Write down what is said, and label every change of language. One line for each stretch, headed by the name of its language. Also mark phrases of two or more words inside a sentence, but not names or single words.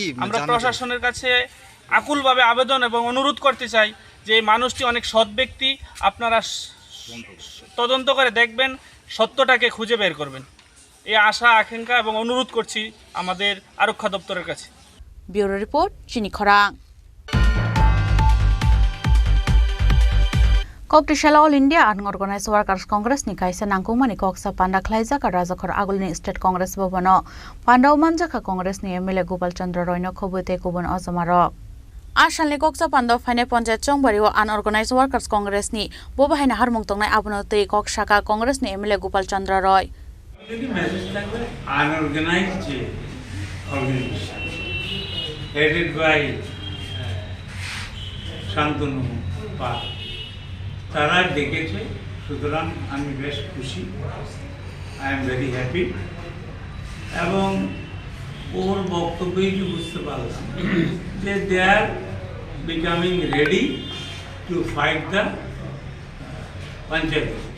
Bangla: আমরা প্রশাসনের কাছে আকুলভাবে আবেদন এবং অনুরোধ করতে চাই যে এই মানুষটি অনেক সৎ ব্যক্তি, আপনারা তদন্ত করে দেখবেন, সত্যটাকে খুঁজে বের করবেন, এই আশা আকাঙ্ক্ষা এবং অনুরোধ করছি আমাদের আরক্ষা দপ্তরের কাছে। ব্যুরো রিপোর্ট, চিনি খরাং।
Kok Borok: Koptishala All India Unorganized Workers Congress ni kaisa nangkungmani koksa panda khlaijaka Rajakhor Agulni State Congress Bhavano Pandau Manjaka Congress ni MLA Gopal Chandra Roy no khobute kubun azamarok Ashalni koksa Pandau Phane Panchayat Chongbari o Unorganized Workers Congress ni bobahaina harmung tongnai abunotei kokshaka Congress ni MLA Gopal Chandra Roy
English: Unorganized organization headed by Shantanu Pal
Bangla: তারা ডেকেছে, সুতরাং আমি বেশ খুশি,
English: I am very happy.
Bangla: এবং ওর বক্তব্যই বুঝতে পারলাম যে
English: they are becoming ready to fight the panchayat election.